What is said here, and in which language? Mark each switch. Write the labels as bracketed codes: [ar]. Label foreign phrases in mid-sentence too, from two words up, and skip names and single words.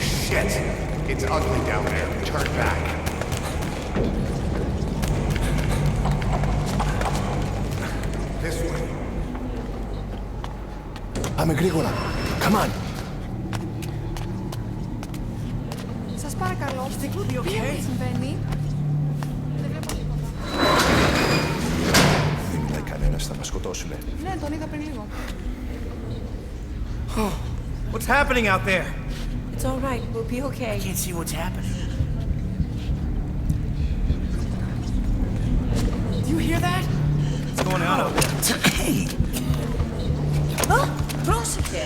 [en] Shit! It's ugly down there. Turn back. This way. [el] Πάμε γρήγορα. [en] Come on. [el] Σας παρακαλώ. Τι συμβαίνει? Δεν είδα κανένας, θα μας σκοτώσουνε. Ναι, τον είδα πριν λίγο. [en] What's happening out there? It's all right. We'll be okay. I can't see what's happening. Do you hear that? What's going on out there? Hey! [el] Πρόσεχε!